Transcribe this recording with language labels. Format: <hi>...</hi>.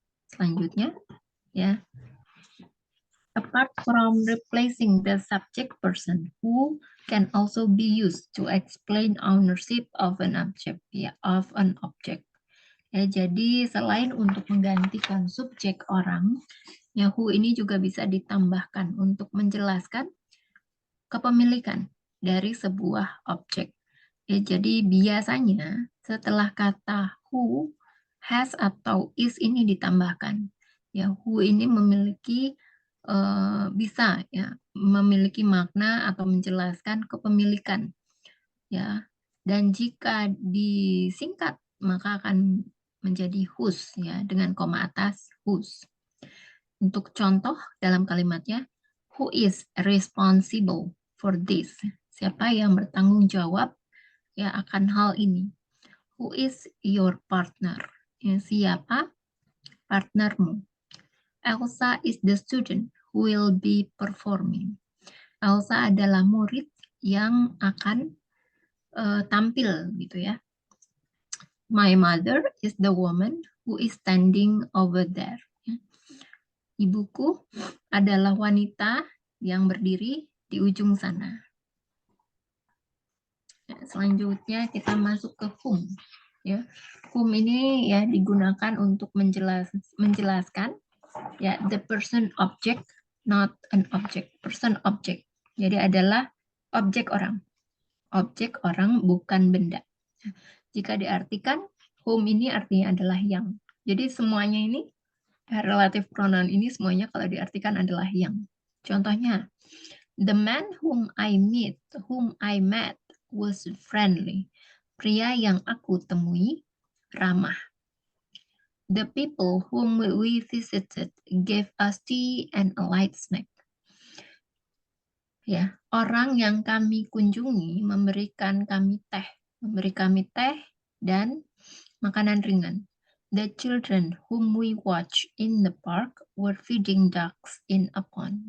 <id>Selanjutnya, ya,</id> <en>apart from replacing the subject person, who can also be used to explain ownership of an object, ya, of an object.</en> <id>Ya, jadi selain untuk menggantikan subjek orang, ya who ini juga bisa ditambahkan untuk menjelaskan kepemilikan dari sebuah objek. Ya, jadi biasanya setelah kata who, has atau is ini ditambahkan. Ya, who ini memiliki bisa ya memiliki makna atau menjelaskan kepemilikan. Ya, dan jika disingkat maka akan menjadi whose ya dengan koma atas whose. Untuk contoh dalam kalimatnya,</id> <en>who is responsible for this?</en> <id>Siapa yang bertanggung jawab ya akan hal ini?</id> <en>Who is your partner?</en> <id>Ya, siapa partnermu?</id> <en>Elsa is the student who will be performing.</en> <id>Elsa adalah murid yang akan tampil gitu ya.</id> <en>My mother is the woman who is standing over there.</en> <id>Ibuku adalah wanita yang berdiri di ujung sana. Selanjutnya kita masuk ke whom.</id> <en>Ya, whom</en> <id>ini ya digunakan untuk menjelaskan ya</id> <en>the person object, not an object. Person object.</en> <id>Jadi adalah objek orang bukan benda. Jika diartikan whom ini artinya adalah yang. Jadi semuanya ini relative pronoun ini semuanya kalau diartikan adalah yang. Contohnya,</id> <en>the man whom I met was friendly.</en> <id>Pria yang aku temui ramah.</id> <en>The people whom we visited gave us tea and a light snack.</en> <id>Ya, orang yang kami kunjungi memberi kami teh dan makanan ringan.</id> <en>The children whom we watch in the park were feeding ducks in a pond.</en>